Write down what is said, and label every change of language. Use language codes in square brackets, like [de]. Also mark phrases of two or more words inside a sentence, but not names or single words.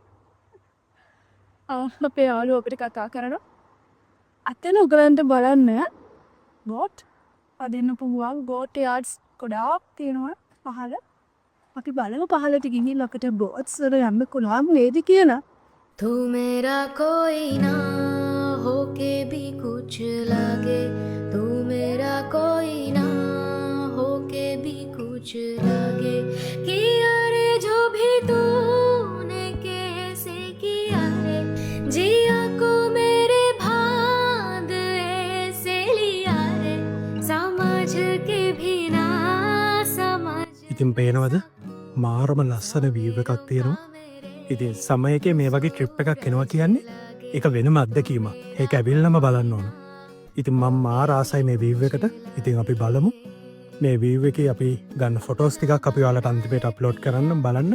[si] අපේ යාළුවෝ අපිට කතා කරනවා. අතන උගලන්ට බලන්න බෝට් අදින්න පුළුවන් [en] boat yards [si] ගොඩාක් තියෙනවා පහළ. අපි බලමු පහළට ගිහින් අපිට බෝට්ස් වල යන්න පුළුවන් වේද කියලා. [hi] तू मेरा कोई ना होके भी कुछ लगे तू मेरा कोई ना होके भी कुछ लगे किया रे जो भी तूने कैसे किया रे जिया को मेरे भाग ऐसे लिया रे समझ के भी ना समझ. [si] ඉතින් පේනවද මාරම ලස්සන view එකක් තියෙනවා. ඉතින් සමයකේ මේ වගේ ට්‍රිප් එකක් එනවා කියන්නේ ඒක වෙනම අත්දැකීමක්. ඒක ඇවිල්ලාම බලන්න ඕන. ඉතින් මම මාර ආසයි මේ view එකට. ඉතින් අපි බලමු මේ view එකේ අපි ගන්න ෆොටෝස් ටිකක් අපි ඔයාලට අන්තිමට අප්ලෝඩ් කරන්න බලන්න.